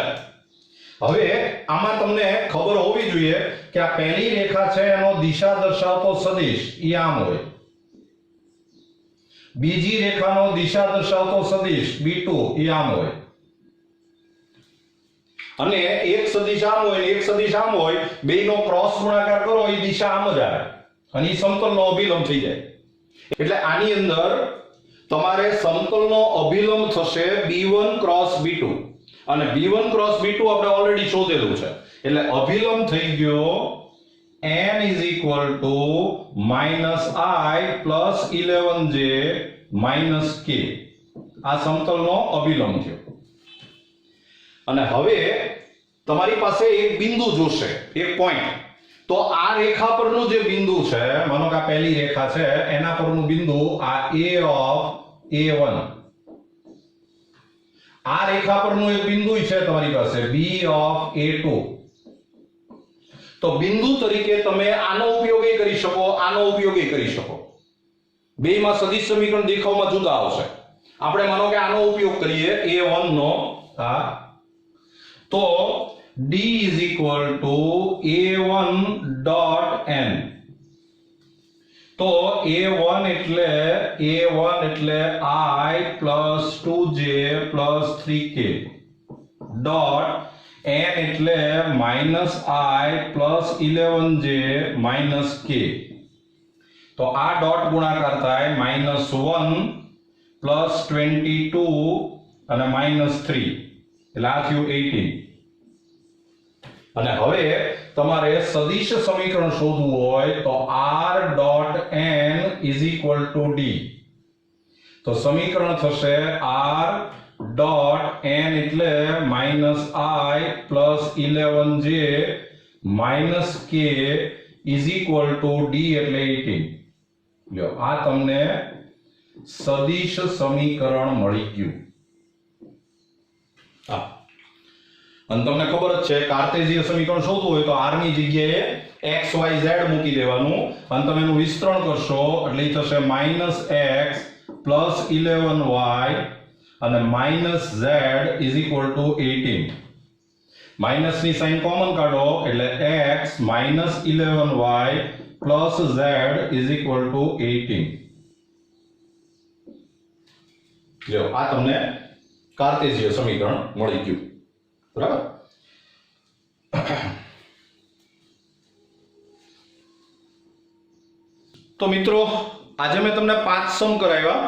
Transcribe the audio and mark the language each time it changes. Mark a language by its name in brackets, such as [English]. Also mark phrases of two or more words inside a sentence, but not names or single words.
[Gujarati] હવે આમાં તમને ખબર હોવી જોઈએ કે આ પહેલી રેખા છે એનો દિશા દર્શાવતો સદિશ ઈ આમ હોય, બીજી રેખાનો દિશા દર્શાવતો સદિશ b2 ઈ આમ હોય, અને એક સદિશ આમ હોય ને એક સદિશ આમ હોય, બેયનો ક્રોસ ગુણાકાર કરો એ દિશા આમ જ આવે અને એ સમતલનો અભિલંબ થઈ જાય. એટલે આની અંદર તમારે સમતલનો અભિલંબ થશે b1 ક્રોસ b2 અને b1 ક્રોસ b2 આપણે ઓલરેડી શોધેલું છે. એટલે અભિલંબ થઈ ગયો [English] n is equal to -i plus 11j minus k. [Gujarati] આ સમતલનો અભિલંબ થયો. અને હવે તમારી પાસે એક બિંદુ જોશે, એક પોઈન્ટ. તો આ રેખા પરનું જે બિંદુ છે, માનો કે આ પહેલી રેખા છે એના પરનું બિંદુ આ [English] a of a1, [Gujarati] આ રેખા પરનું એક બિંદુ છે તમારી પાસે [English] b of a2. [Gujarati] તો બિંદુ તરીકે તમે આનો ઉપયોગ કરી શકો, આનો ઉપયોગ કરી શકો. બેયમાં સદિશ સમીકરણ દેખાવમાં જુદા આવશે. આપણે માનો કે આનો ઉપયોગ કરીએ a1 નો, તો [English] d is equal to a1 dot n. [Gujarati] તો a1 એટલે [English] i plus 2j plus 3k dot n [Gujarati] એટલે [English] -i plus 11j minus k. [Gujarati] તો આ ડોટ ગુણાકાર થાય [English] -1 plus 22 [Gujarati] અને -3 એટલે આ થયું 18. અને હવે તમારે સદિશ સમીકરણ શોધવું હોય તો [English] r dot n is equal to d. [Gujarati] તો સમીકરણ થશે [English] r dot n [Gujarati] એટલે [English] -i plus 11j minus k is equal to d [Gujarati] એટલે 18. લ્યો આ તમને સદિશ સમીકરણ મળી ગયું. અને તમને ખબર જ છે કાર્ટેશિયન સમીકરણ શોધવું હોય તો r ની જગ્યાએ x y z મૂકી દેવાનું અને તમે એનું વિસ્તરણ કરશો એટલે ઈ થશે [English] -x plus 11y [Gujarati] અને [English] -z is equal to 18. [Gujarati] માઇનસ ની સાઈન કોમન કાઢો એટલે [English] x minus 11y plus z is equal to 18. [Gujarati] જો આ તમને કાર્ટેશિયન સમીકરણ મળી ગયું. બરાબર. તો મિત્રો આજે મેં તમને 5 સમ કરાવ્યા.